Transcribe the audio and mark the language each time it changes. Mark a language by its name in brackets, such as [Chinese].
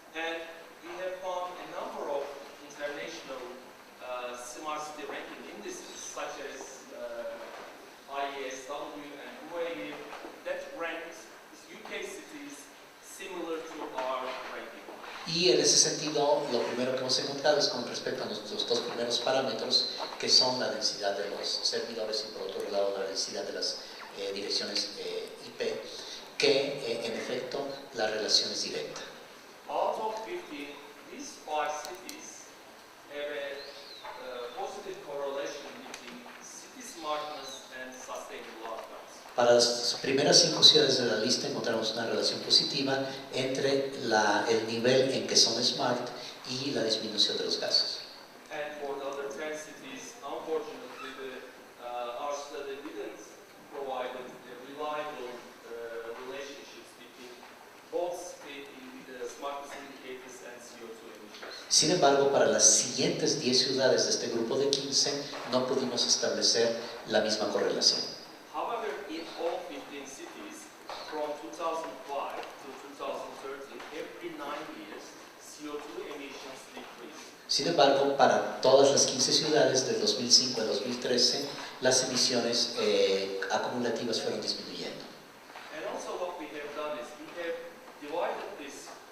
[English] And we have found a number of international smart city ranking indices, such as IESW and UAE, that ranks UK cities similar to our ranking. [Spanish] Y en ese sentido, lo primero que hemos encontrado es con respecto a nuestros dos primeros parámetros, que son la densidad de los servidores y por otro lado la densidad de las direcciones IP, que en efecto la relación es directa. [English] Out of 15, these 5 cities have a positive correlation between city smartness and sustainable outcomes. [Spanish] Para las primeras 5 ciudades de la lista encontramos una relación positiva entre el nivel en que son smart y la disminución de los gases. [English] And for the other 10 cities, unfortunately, our study didn't provide reliable relationships between both the smartness indicators and CO2 emissions. [Spanish] Sin embargo, para las siguientes 10 ciudades de este grupo de 15 no pudimos establecer la misma correlación. [English] However, in all 15 cities, from 2005 to 2013, every 9 years, CO2 emissions decreased. [Spanish] Sin embargo, para todas las 15 ciudades del 2005 al 2013, las emisiones acumulativas fueron disminuyendo. [English] And also what we have done is we have divided this